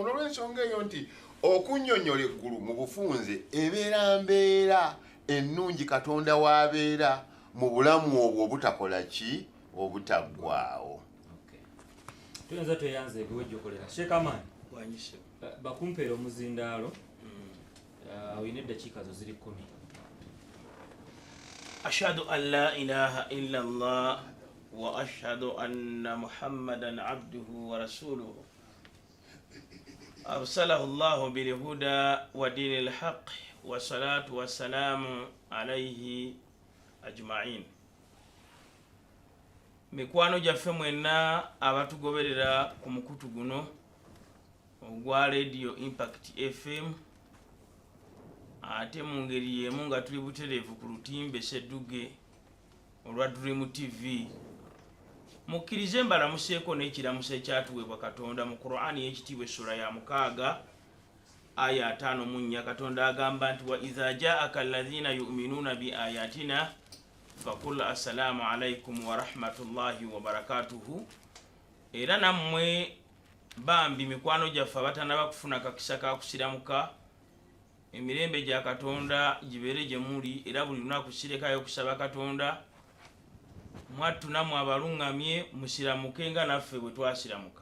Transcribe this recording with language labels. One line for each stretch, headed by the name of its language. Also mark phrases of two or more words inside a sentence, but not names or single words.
Ganda: N'olw'ensonga eyo nti okunnyonnyola eggulu mu bufunze ebeera mbeera ennungi Katonda w'abeera mu bulamu obwo obutakola ki obutaggwaawo. Tuyinza tweyanze ebiwejjokolera Sheikh Amani bakumpeera omuzindaalo oyina eddakiika zo ziri 10.
Arabic: أشهد أن لا إله إلا الله وأشهد أن محمدا عبده ورسوله أرسله الله بالهدى ودين الحق والصلاة والسلام عليه أجمعين.
Ganda: mikwano gyaffe mwenna abatugoberera ku mukutu guno ogwa Radio Impact FM ate mu ngeri yemu nga tuli butereevu ku lutimbe Sedduge olwa Dream TV. Mukkirize mbalamuseeko n'ekiramuso ekyatuweebwa Katonda mu Qur'ani y'ekitiibwa essula ya 6 aya 5 Katonda agamba nti
Arabic: وإذا جاءك الذين يؤمنون بآياتنا فقل السلام عليكم ورحمة الله وبركاته.
Ganda: Era nammwe bambi mikwano gyaffe abatanaba kufuna kakisa ka kusiramuka emirembe gya Katonda gibeere gye muli era buli lunaku sirekayo kusaba Katonda mwattu namwe abalungamye musiramuke nga naffe bwe twasiramuka.